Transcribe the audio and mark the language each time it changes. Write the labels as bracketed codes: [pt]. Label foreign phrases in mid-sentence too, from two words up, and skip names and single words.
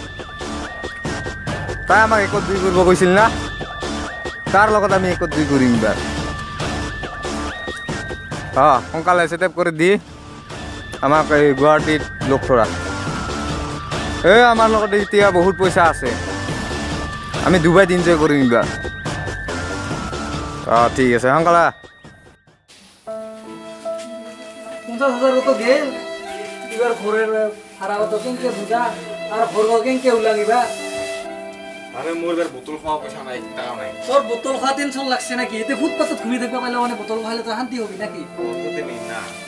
[as] তাই আমাক একত দুই কৰিব কৈছিল না তাৰ লগত আমি একত দুই কৰিম এইবাৰ সোনকালে ছেটআপ কৰি দি আমাক এই গুৱাহাটীত লগ ধৰা আমাৰ লগত এতিয়া বহুত পইচা আছে আমি ডুবাইত এনজয় কৰিম এইবাৰ ঠিক আছে সোনকালে [bn] 50,000 তো গেল এবার ঘরের ভাড়া তো কেনকে বুঝা আর ঘর কেনকে উলাঙিবা আরে মোর এবার বোতল খাওয়া পয়সা নাই টাকা নাই তোর বোতল খাওয়া টেনশন লাগছে নাকি এতে ফুটপাথত ঘুমিয়ে থাকবা পাইলে মানে বোতল খাইলে তো শান্তি হবি নাকি বলতে নেই না